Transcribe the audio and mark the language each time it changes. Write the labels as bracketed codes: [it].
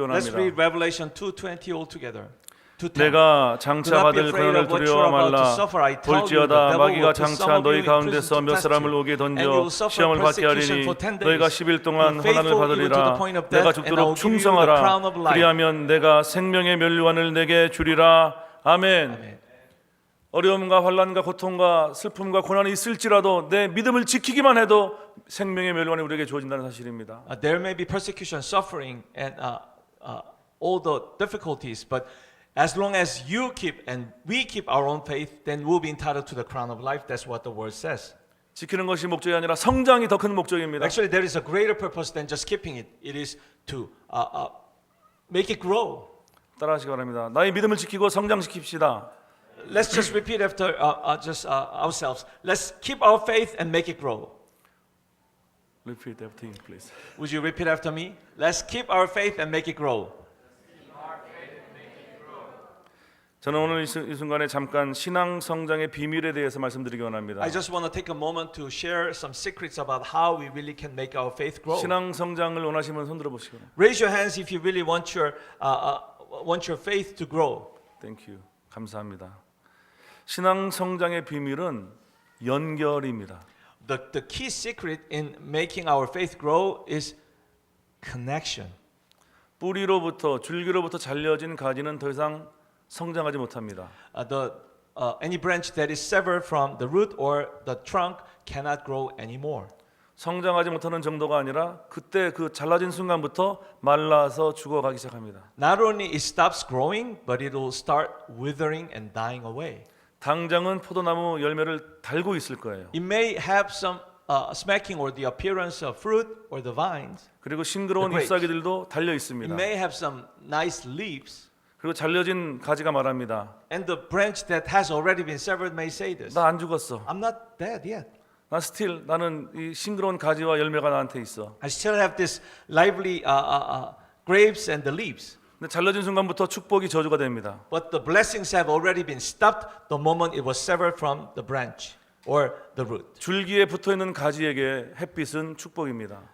[en] Let's [ko] 원합니다. [en] read Revelation 2:20 all together. [ko] 내가 장차 받을 고난을 두려워 말라. 볼지어다 마귀가 장차 너희 가운데서 몇 사람을 오게 던져 시험을 받게 하리니 너희가 10일 동안 환난을 받으리라. 내가 죽도록 충성하라. 그리하면 내가 생명의 면류관을 내게 주리라. 아멘. 어려움과 환난과 고통과 슬픔과 고난이 있을지라도 내 믿음을 지키기만 해도 생명의 면류관이 우리에게 주어진다는 사실입니다. [en] There may be persecution, suffering, and all the difficulties, but as long as you keep and we keep our own faith, then we'll be entitled to the crown of life. That's what the word says. [ko] 지키는 것이 목적이 아니라 성장이 더 큰 목적입니다. [en] Actually, there is a greater purpose than just keeping it. It is to make it grow. [ko] 따라하시기 바랍니다. 나의 믿음을 지키고 성장시킵시다. [en] Let's just repeat after ourselves. Let's keep our faith and make it grow. Repeat everything, please. Would you repeat after me? Let's keep our faith and make it grow. [ko] 저는 오늘 이 순간에 잠깐 신앙 성장의 비밀에 대해서 말씀드리기 원합니다. [en] I just want to take a moment to share some secrets about how we really can make our faith grow. [ko] 신앙 성장을 원하시면 손 들어 보시고. [en] Raise your hands if you really want your faith to grow. Thank you. [ko] 감사합니다. 신앙 성장의 비밀은 연결입니다. [en] The key secret in making our faith grow is connection. [ko] 뿌리로부터 줄기로부터 잘려진 가지는 더 이상 성장하지 못합니다. [en] Any branch that is severed from the root or the trunk cannot grow anymore. [ko] 성장하지 못하는 정도가 아니라 그때 그 잘라진 순간부터 말라서 죽어가기 시작합니다. [en] Not only it stops growing, but it will start withering and dying away. [ko] 당장은 포도나무 열매를 달고 있을 거예요. [en] It may have some smacking or the appearance of fruit or the vines. [ko] 그리고 싱그러운 [en] The grapes. [ko] 잎사귀들도 달려 [en] It [ko] 있습니다. [en] may have some nice leaves, [ko] 그리고 잘려진 가지가 말합니다. [en] and the branch that has already been severed may say this: [ko] 나 안 죽었어. [en] I'm not dead yet. [ko] 나 나는 이 싱그러운 가지와 열매가 나한테 있어. [en] I still have this lively grapes and the leaves. [ko] 근데 잘려진 순간부터 축복이 저주가 됩니다. [en] But the blessings have already been stopped the moment it was severed from the branch or the root. [ko] 줄기에 붙어 있는 가지에게 햇빛은 축복입니다.